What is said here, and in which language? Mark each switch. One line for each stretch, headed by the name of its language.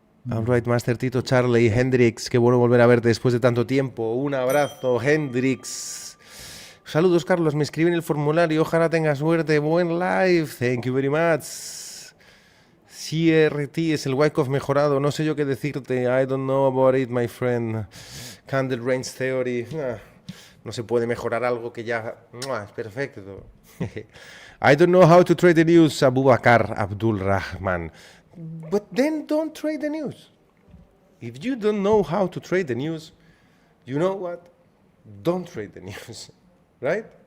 English: All right,
Spanish: Master Tito, Charlie, Hendrix, qué bueno volver a verte después de tanto tiempo. Un abrazo, Hendrix. Saludos, Carlos, me escriben el formulario. Ojalá tenga suerte. Buen live.
English: Thank you very much.
Spanish: CRT es el Wyckoff mejorado. No sé yo qué decirte.
English: I don't know about it, my friend. Candle Range Theory.
Spanish: No se puede mejorar algo que ya es perfecto.
English: I don't know how to trade the news, Abubakar Abdul Rahman. But then don't trade the news. If you don't know how to trade the news, you know what? Don't trade the news, right?